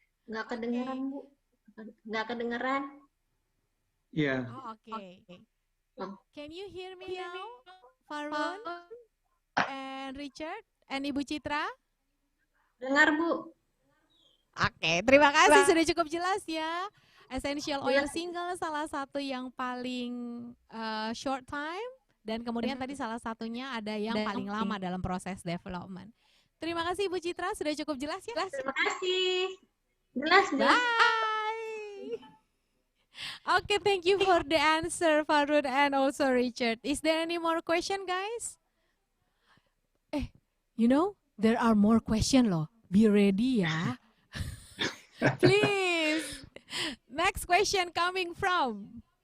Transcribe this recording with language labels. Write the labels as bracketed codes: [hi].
[id] Nggak kedengeran, Bu. Nggak kedengeran. Yeah. [en] Oh, okay. Can you hear me now, Farun and Richard and Ibu Citra? [id] Dengar, Bu. Oke, terima kasih sudah cukup jelas ya. Essential oil single salah satu yang paling [en] short time [id] dan kemudian tadi salah satunya ada yang paling lama dalam proses development. Terima kasih Ibu Citra sudah cukup jelas ya. Terima kasih. Jelas. [en] Bye. Okay, thank you for the answer, Farun and also Richard. Is there any more question, guys? You know, there are more question [id] loh. [en] Be ready ya. Please. Next question coming from.